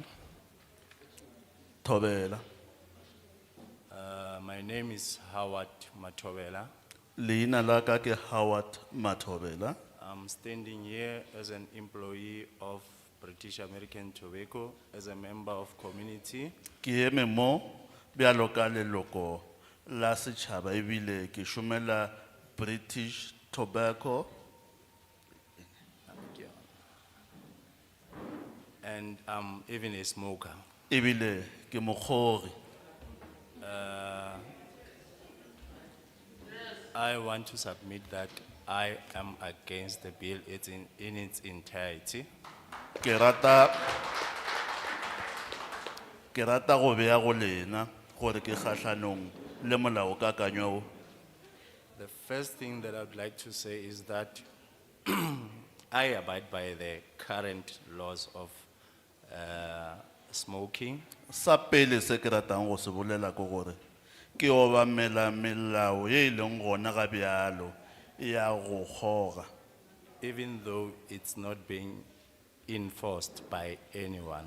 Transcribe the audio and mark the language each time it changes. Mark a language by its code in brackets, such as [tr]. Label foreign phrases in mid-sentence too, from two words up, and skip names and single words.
[nso] Thobela. [en] My name is Howard Matobela. [nso] Leina la ka ke Howard Mathobela. [en] I'm standing here as an employee of British American Tobacco, as a member of community. [nso] Ke eme mo bjalo ka leloko la setšhaba ebile ke šomela British Tobacco. [en] And I'm even a smoker. [nso] Ebile ke mokgori. [en] I want to submit that I am against the bill in its entirety. [nso] Ke rata go bea go lena gore ke kgahlanong le molao ka kanyo. [en] The first thing that I would like to say is that I abide by the current laws of smoking. [nso] Sa pele se ke ratang go se bolela ke gore ke obamela melao ye e leng gona ga bjalo ya go goga. [en] even though it's not being enforced by anyone.